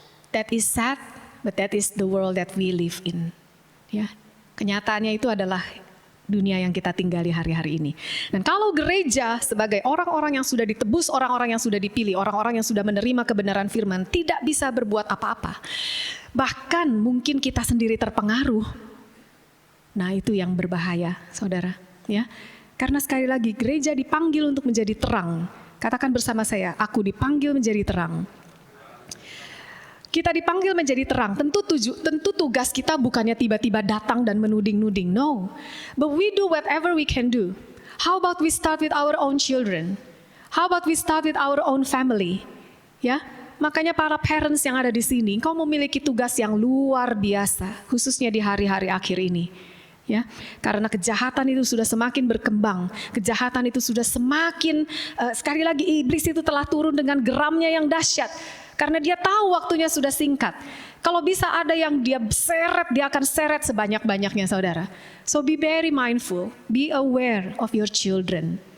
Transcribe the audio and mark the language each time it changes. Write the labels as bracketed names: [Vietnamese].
[English] That is sad, but that is the world that we live in. [Indonesian] Ya. Kenyataannya itu adalah dunia yang kita tinggali hari-hari ini. Dan kalau gereja sebagai orang-orang yang sudah ditebus, orang-orang yang sudah dipilih, orang-orang yang sudah menerima kebenaran firman, tidak bisa berbuat apa-apa. Bahkan mungkin kita sendiri terpengaruh. Nah, itu yang berbahaya, saudara. Ya, karena sekali lagi gereja dipanggil untuk menjadi terang. Katakan bersama saya, aku dipanggil menjadi terang. Kita dipanggil menjadi terang. Tentu tugas kita bukannya tiba-tiba datang dan menuding-nuding. No. [English] But we do whatever we can do. How about we start with our own children? How about we start with our own family? [Indonesian] Ya. Makanya para parents yang ada di sini, kau memiliki tugas yang luar biasa, khususnya di hari-hari akhir ini. Ya, karena kejahatan itu sudah semakin berkembang, kejahatan itu sudah semakin sekali lagi iblis itu telah turun dengan geramnya yang dahsyat. Karena dia tahu waktunya sudah singkat. Kalau bisa ada yang dia seret, dia akan seret sebanyak-banyaknya saudara. [English] So be very mindful, be aware of your children.